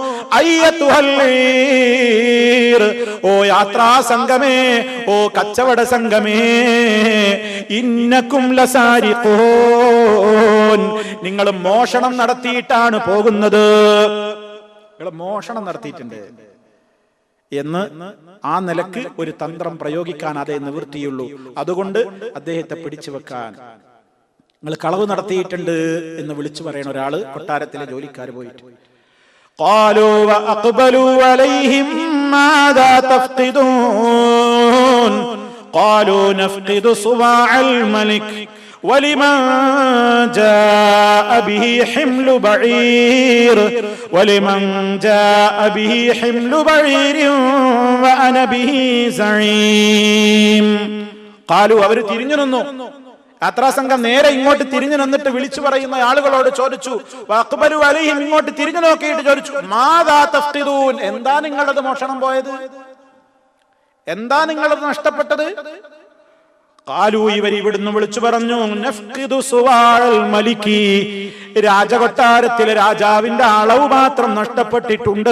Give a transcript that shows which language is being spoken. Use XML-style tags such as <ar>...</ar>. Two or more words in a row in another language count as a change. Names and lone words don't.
<ml>ഓ യാത്രാ സംഘമേ, ഓ കച്ചവട സംഘമേ,</ml> <ar>إنكم لسارقون,</ar> <ml>നിങ്ങൾ മോഷണം നടത്തിയിട്ടാണ് പോകുന്നത്, മോഷണം നടത്തിയിട്ടുണ്ട് എന്ന് ആ നിലക്ക് ഒരു തന്ത്രം പ്രയോഗിക്കാൻ അതേ നിവൃത്തിയുള്ളൂ. അതുകൊണ്ട് അദ്ദേഹത്തെ പിടിച്ചു വെക്കാൻ നിങ്ങൾ കളവ് നടത്തിയിട്ടുണ്ട് എന്ന് വിളിച്ചു പറയണ ഒരാള് കൊട്ടാരത്തിലെ ജോലിക്കാർ പോയിട്ട്</ml> <ar>قالوا وأقبلوا عليهم ماذا تفقدون قالوا نفقد صواع الملك ولمن جاء به حمل بعير وأنا به زعيم.</ar> <ml>قالوا അവർ തിരിഞ്ഞു നിന്നു. യാത്രാസംഘം നേരെ ഇങ്ങോട്ട് തിരിഞ്ഞു നിന്നിട്ട് വിളിച്ചു പറയുന്ന ആളുകളോട് ചോദിച്ചു,</ml> <ar>وأقبلوا عليهم,</ar> <ml>ഇങ്ങോട്ട് തിരിഞ്ഞു നോക്കിയിട്ട് ചോദിച്ചു,</ml> <ar>ماذا تفقدون,</ar> <ml>എന്താ നിങ്ങളത് മോഷണം പോയത്? എന്താ നിങ്ങളത് നഷ്ടപ്പെട്ടത്? ഖാലൂ, ഇവർ ഇവിടുന്ന് വിളിച്ചു പറഞ്ഞു,</ml> <ar>نفقد صواع الملك,</ar> <ml>രാജകൊട്ടാരത്തിലെ രാജാവിന്റെ അളവ് മാത്രം നഷ്ടപ്പെട്ടിട്ടുണ്ട്.</ml>